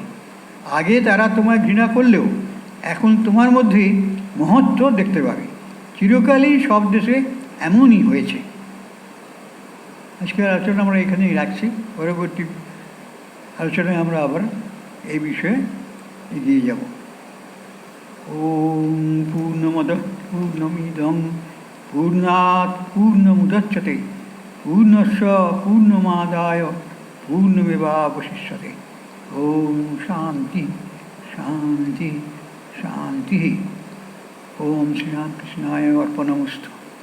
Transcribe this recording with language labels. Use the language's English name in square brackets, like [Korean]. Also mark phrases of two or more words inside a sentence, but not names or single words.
[Bangla] আগে তারা তোমায় ঘৃণা করলেও এখন তোমার মধ্যে মহত্ব দেখতে পাবে। চিরকালই সব দেশে এমনই হয়েছে। আজকের আলোচনা আমরা এখানেই রাখছি। পরবর্তী আলোচনায় আমরা আবার এই বিষয়ে এগিয়ে যাব। [Sanskrit] ওম পূর্ণমদঃ পূর্ণমিদং পূর্ণাৎ পূর্ণমুদচ্যতে পূর্ণস্য পূর্ণমাদায় পূর্ণমেবাবশিষ্যতে। ওম শান্তি শান্তি শান্তি। ওম শ্রীরামকৃষ্ণায় অর্পণমস্তু।